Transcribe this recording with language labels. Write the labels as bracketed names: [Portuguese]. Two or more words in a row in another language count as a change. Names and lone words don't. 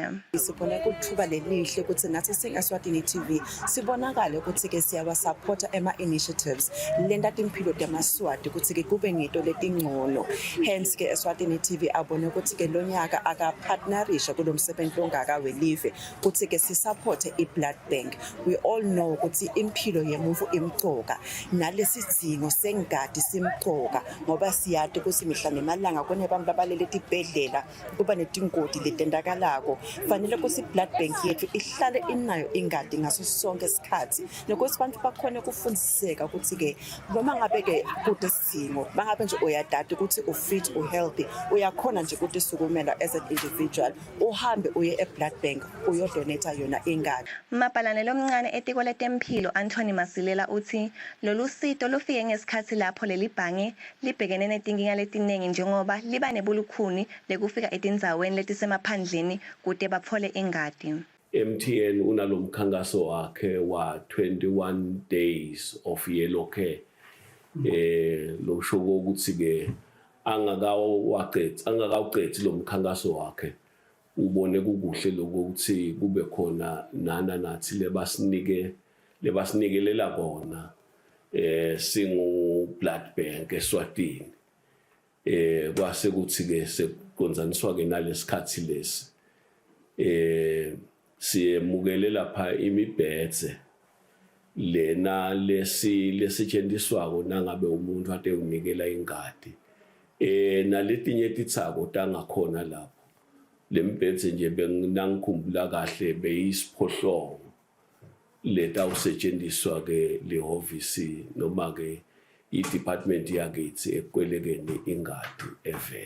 [Swati] Sibona kuthuba lelihle ukuthi nathi singeSwatini TV sibonakale ukuthi ke siyawasupporta ema-initiatives lendati impilo demaswati ukuthi ke kube ngito letingcono. Hence ke eSwatini TV abone ukuthi ke lonyaka akapartnerisha kulomsebenzi ongaka welive ukuthi ke sisupporte i- [English] blood bank. We all know [Swati] ukuthi impilo yemuntu imqoka nalesi sidingo sengadi simqoka ngoba siyade ukuthi mihla nemalanga kone bantu abalele tibhedlela kuba netingoti letendakalako fanele ukuthi [English] blood bank [Swati] yethu ihlale inayo ingadi ngaso sonke isikhathi nokuthi abantu bakhona kufundiseka ukuthi ke noma ngabe ke kude sidingo bangabe nje uyadada ukuthi ufit uhealthy uyakhona nje ukuthi sukumela [English] as an individual [Swati] uhambe uye e- [English] blood bank [Swati] uyodonate yona ingadi. Mapalane lomncane etiko letempilo Anthony Masilela uthi lolu sito lufike ngesikhathi lapho leli bhange libhekene netinkinga letinengi njengoba liba nebulukhuni lekufika etindzaweni letisemaphandleni kude baphole ingadi. MTN unalomkhankaso wakhe wa 21 Days of Yellow Care. Lo shoko ukuthi ke angakawuqethi lo mkhankaso wakhe ubone kukuhle lokuthi kube khona nathi lebasnikelela kona singu [English] blood bank [Swati] eSwatini kwase kuthi ke sekonzaniswa ke nalesikhathi lesi siyemukele lapha imibhedze lena lesetshenziswako nangabe umuntu ade unikela ingadi naletinye titsako tangakhona lapho lembhedze nje bengikhumbula kahle beyisiphohlongo leta usetshenziswa ke lehhovisi noma ke i-department yakithi ekwelekeni ingadi eveni.